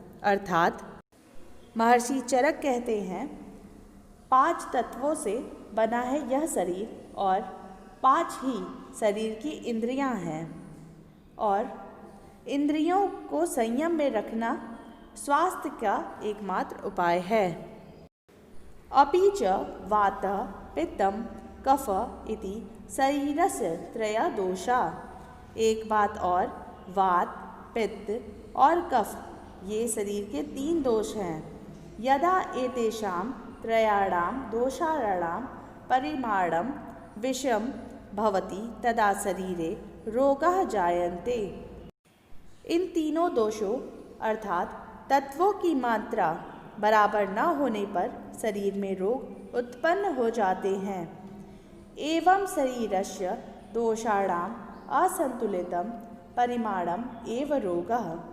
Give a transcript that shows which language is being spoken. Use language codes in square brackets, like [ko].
[hi] अर्थात महर्षि चरक कहते हैं, 5 तत्वों से बना है यह शरीर और 5 ही शरीर की इंद्रियां हैं और इंद्रियों को संयम में रखना स्वास्थ्य का एकमात्र उपाय है। [sa] अपि च वातः पित्तम कफ इति शरीरस्य त्रया दोषा। [hi] एक बात और, वात, पित्त और कफ ये शरीर के 3 दोष हैं। [sa] यदा एतेषां त्रयाणां दोषाणां परिमाणं विषम भवति तदा शरीरे रोगाः जायन्ते। [hi] इन तीनों दोषों अर्थात तत्वों की मात्रा बराबर न होने पर शरीर में रोग उत्पन्न हो जाते हैं। [sa] एवं शरीरस्य दोषाणाम् असंतुलितं परिमाणम एव रोगः।